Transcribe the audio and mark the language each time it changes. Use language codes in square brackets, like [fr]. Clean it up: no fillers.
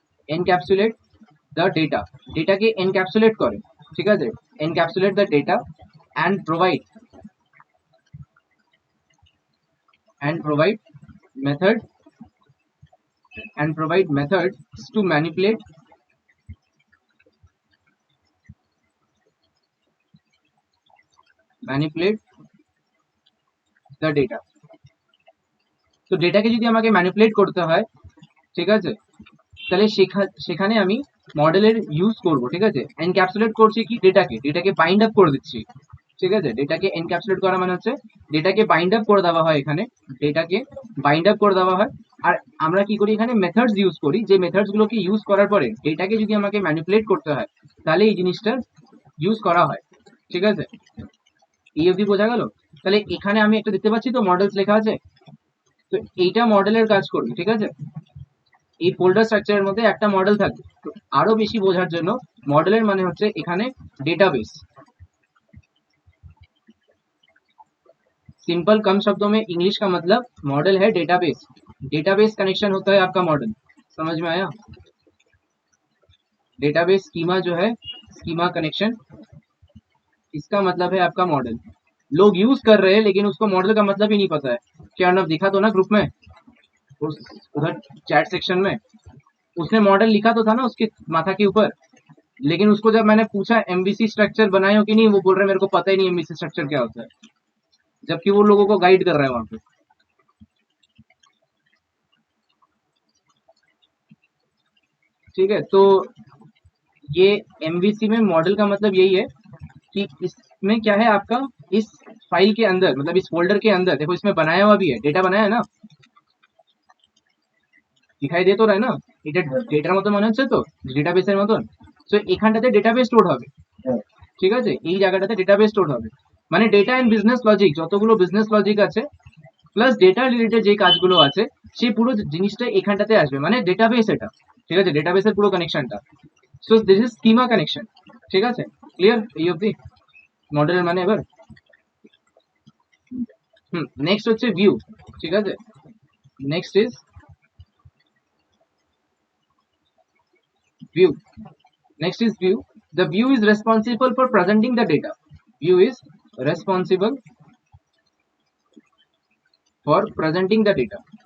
[en] Encapsulate the data, [hi] data के encapsulate करे, ठीक है, [en] encapsulate the data and provide methods to manipulate the data. [bn] তো ডেটাকে যদি আমাকে ম্যানিপুলেট করতে হয়, ঠিক আছে, তাহলে সেখানে আমি মডেলের ইউজ করব, ঠিক আছে। এনক্যাপসুলেট করছি কি, ডেটাকে বাইন্ড আপ করে দিচ্ছি, ঠিক আছে। ডেটাকে এনক্যাপসুলেট করা মানে হচ্ছে ডেটাকে বাইন্ড আপ করে দেওয়া হয়, এখানে ডেটাকে বাইন্ড আপ করে দেওয়া হয়। আর আমরা কি করি, এখানে মেথডস ইউজ করি, যে মেথডস গুলোকে ইউজ করার পরে ডেটাকে যদি আমাকে ম্যানিপুলেট করতে হয় তাহলে এই জিনিসটা ইউজ করা হয়, ঠিক আছে। এই অবধি বোঝা গেল। তাহলে এখানে আমি একটা দেখতে পাচ্ছি তো মডেলস লেখা আছে, তো এইটা মডেলের কাজ করবে, ঠিক আছে। এই ফোল্ডার স্ট্রাকচারের মধ্যে একটা মডেল থাকবে। তো আরো বেশি বোঝার জন্য মডেলের মানে হচ্ছে এখানে डेटाबेस। [hi] सिंपल कम शब्दों में इंग्लिश का मतलब मॉडल है डेटाबेस। डेटाबेस कनेक्शन होता है आपका मॉडल, समझ में आया। डेटाबेस स्कीमा जो है, स्कीमा कनेक्शन, इसका मतलब है आपका मॉडल। लोग यूज कर रहे हैं लेकिन उसको मॉडल का मतलब ही नहीं पता है। क्या अर्णव दिखा तो ना ग्रुप में, उधर चैट सेक्शन में उसने मॉडल लिखा तो था ना उसके माथा के ऊपर, लेकिन उसको जब मैंने पूछा एमवीसी स्ट्रक्चर बनाए हो कि नहीं, वो बोल रहे मेरे को पता ही नहीं एमवीसी स्ट्रक्चर क्या होता है, जबकि वो लोगों को गाइड कर रहा है वहां पे। ठीक है, तो ये एमवीसी में मॉडल का मतलब यही है कि इसमें क्या है आपका, इस फाइल के अंदर, मतलब इस फोल्डर के अंदर देखो, इसमें बनाया हुआ भी है, डेटा बनाया है ना, দিখাই দিয়ে তো রায় না, [bn] এটা ডেটার মতো মনে হচ্ছে তো, ডেটাবেসের মতন। সো এখানটাতে ডেটাবেস স্টোর হবে, ঠিক আছে, এই জায়গাটাতে ডেটাবেস স্টোর হবে। মানে ডেটা এন্ড বিজনেস লজিক, যতগুলো বিজনেস লজিক আছে প্লাস ডেটা রিলেটেড যে কাজগুলো আছে সেই পুরো জিনিসটা এখানটাতে আসবে, মানে ডেটাবেস এটা, ঠিক আছে, ডেটাবেসের পুরো কানেকশনটা। [en] so this is schema connection, [bn] ঠিক আছে, ক্লিয়ার এই অবধি মডেলের মানে। এবার নেক্সট হচ্ছে ভিউ, ঠিক আছে, [en] Next is view. Next is view. The view is responsible for presenting the data. View is responsible for presenting the data.